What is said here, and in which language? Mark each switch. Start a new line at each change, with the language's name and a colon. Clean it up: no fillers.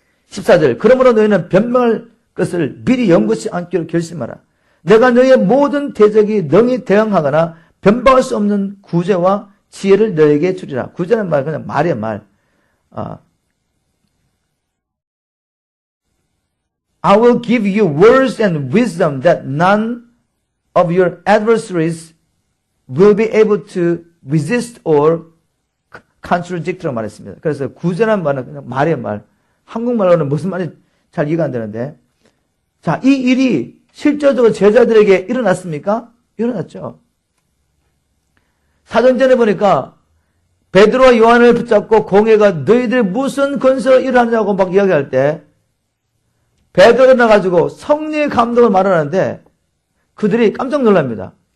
Korean: 14절 그러므로 너희는 변명할 것을 미리 연구치 않기로 결심하라. 내가 너희의 모든 대적이 능히 대응하거나 변방할 수 없는 구제와 지혜를 너희에게 주리라. 구제는 말 그냥 말이야 말.
English: I will give you words and wisdom that none of your adversaries will be able to resist or contradict
Korean: 라고 말했습니다. 그래서 구제란 말은 그냥 말이에요, 말. 한국말로는 무슨 말인지 잘 이해가 안 되는데. 자, 이 일이 실제적으로 제자들에게 일어났습니까? 일어났죠. 사전전에 보니까 베드로와 요한을 붙잡고 공회가 너희들이 무슨 건설을 일하느냐고 막 이야기할 때 베드로가 나가지고 성령의 감동을 말하는데 그들이 깜짝 놀랍니다.